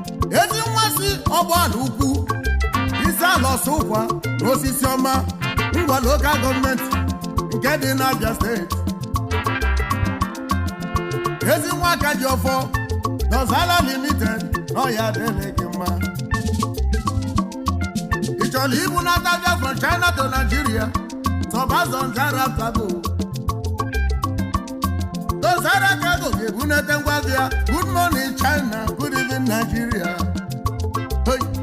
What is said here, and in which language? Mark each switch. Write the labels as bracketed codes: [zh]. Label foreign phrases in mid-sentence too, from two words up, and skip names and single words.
[ig] Ezi nwa si Ọgbọala Ukwu, isi ala Ọsụkwa na Osisi Ọma, Ngwa Local Government nke dị n'Abia State. Ezi nwa aka ji ọfọ, Dozala Limited, na ọ ya adịghị gị mma. Ị chọrọ ibu nata bịa [en] from China to Nigeria, [ig] Sobazon Zara Cargo. Dozara Cargo ga-ebunete ngwa bịa. [en] Good morning, China. Good evening, Nigeria. Hey.